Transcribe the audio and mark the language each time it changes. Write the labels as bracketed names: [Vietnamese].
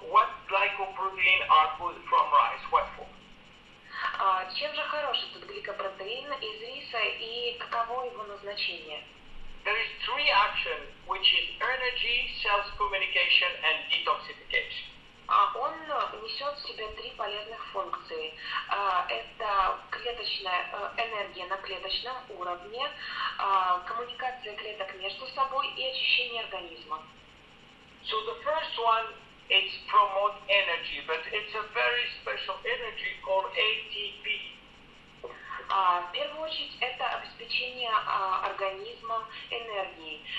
[English] What glycoprotein are good from rice? What for? [Russian] Чем же хорош этот гликопротеин из риса и каково его назначение? [English] There is 3 actions, which is energy, self-communication, and detoxification. [Russian] Он несет в себе 3 полезных функции. Это клеточная энергия на клеточном уровне, коммуникация клеток между собой и очищение организма. [English] So the first one is promote energy, but it's a very special energy called ATP. [Russian] В первую очередь это обеспечение организма энергией.